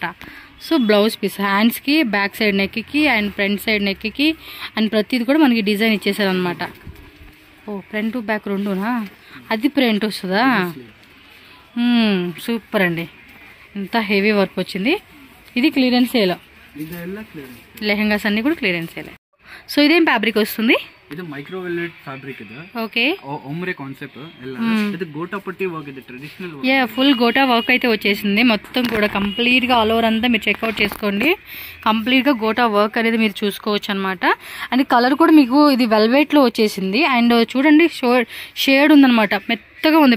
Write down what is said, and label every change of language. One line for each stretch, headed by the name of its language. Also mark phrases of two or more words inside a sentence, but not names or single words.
English: so blouse piece hands-ki, back side necki and front side necki and
Telugu: ప్రతిది కూడా మనకి డిజైన్ ఇచ్చేసారనమాట. ఓ,
English: front to back
Telugu: రెండునా? అది ప్రింట్ వస్తుందా? సూపర్ అండి, ఇంత
English: heavy work
Telugu: వచ్చింది. ఇది
English: clearance sale.
Telugu: లెహంగాస్ అన్ని కూడా
English: clearance sale.
Telugu: సో ఇదేం ఫ్యాబ్రిక్ వస్తుంది?
Kannada: ಇದು
English: micro velvet fabric
Kannada: ಇದೆ.
Telugu: ఓకే,
English: ombre concept
Kannada: ಎಲ್ಲ.
Telugu: ఇది గోటా పట్టి వర్క్, ఇది
English: traditional work.
Telugu: యా, ఫుల్ గోటా వర్క్ అయితే వచ్చేసింది మొత్తం కూడా కంప్లీట్ గా.
English: all over
Telugu: అంతా మీరు చెక్అవుట్ చేసుకోండి. కంప్లీట్ గా గోటా వర్క్ అనేది మీరు చూసుకోవచ్చు అనమాట.
English: and colour
Telugu: కూడా మీకు ఇది వెల్వెట్ లో వచ్చేసింది. అండ్ చూడండి షేడ్ ఉందనమాట, మెత్తగా ఉంది.